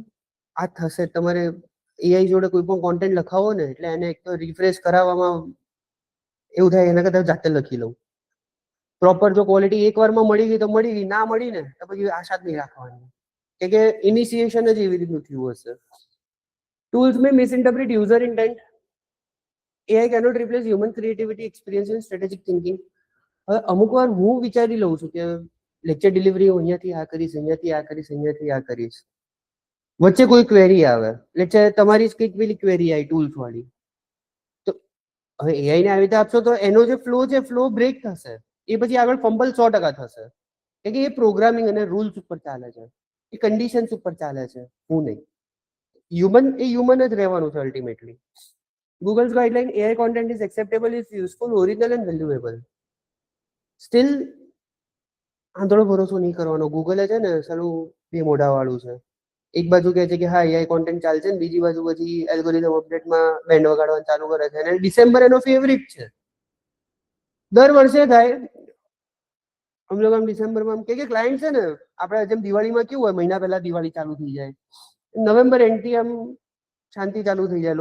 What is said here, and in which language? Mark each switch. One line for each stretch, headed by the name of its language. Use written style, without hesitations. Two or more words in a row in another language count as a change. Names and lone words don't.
Gujarati: આ થશે તમારે એઆઈ જોડે કોઈ પણ કોન્ટેન્ટ લખાવો ને એટલે એને એક તો રિફ્રેશ કરાવવામાં એવું થાય એના કરતા જાતે લખી લઉં. પ્રોપર જો ક્વોલિટી એકવારમાં મળી ગઈ તો મળી ગઈ, ના મળી ને તો પછી આશા જ નહીં રાખવાની કે ઇનિશિએશન જ એવી રીતનું થયું હશે.
English: tools may misinterpret user intent. AI cannot replace human creativity, experience and strategic thinking.
Gujarati: હવે અમુક વાર હું વિચારી લઉં છું કે
English: lecture delivery
Gujarati: હું અહીંયાથી આ કરીશ, અહીંયાથી આ કરીશ, અહીંયાથી આ કરીશ. વચ્ચે કોઈ ક્વેરી આવે, લેક્ચર તમારી જ કંઈક પેલી ક્વેરી આવી ટૂલ્સ વાળી, તો હવે એઆઈ ને આવી રીતે આપશો તો એનો જે ફ્લો છે
English: flow break
Gujarati: થશે. એ પછી આગળ ફંબલ 100% થશે કે એ પ્રોગ્રામિંગ અને રૂલ્સ ઉપર ચાલે છે, એ કન્ડિશન્સ ઉપર ચાલે છે, હું નહીં. હ્યુમન જ રહેવાનું છે અલ્ટિમેટલી.
English: Google's guideline, AI content is acceptable, is useful, original and valuable.
Gujarati: Still આંધળો ભરોસો નહીં કરવાનો. ગૂગલ છે ને સાલું બે મોઢા વાળું છે. એક બાજુ કહે છે કે હા એઆઈ કોન્ટેન્ટ ચાલશે ને બીજી બાજુ પછી
English: algorithm updateમાં
Gujarati: બેન્ડ વગાડવાનું ચાલુ કરે છે અને ડિસેમ્બર એનો ફેવરિટ છે. દર વર્ષે થાય. અમે લોકો આમ ડિસેમ્બરમાં કે ક્લાયન્ટ છે ને આપણે જેમ દિવાળીમાં કેવું હોય મહિના પહેલા દિવાળી ચાલુ થઈ જાય,
English: November endથી
Gujarati: આમ શાંતિ ચાલુ થઈ જાય.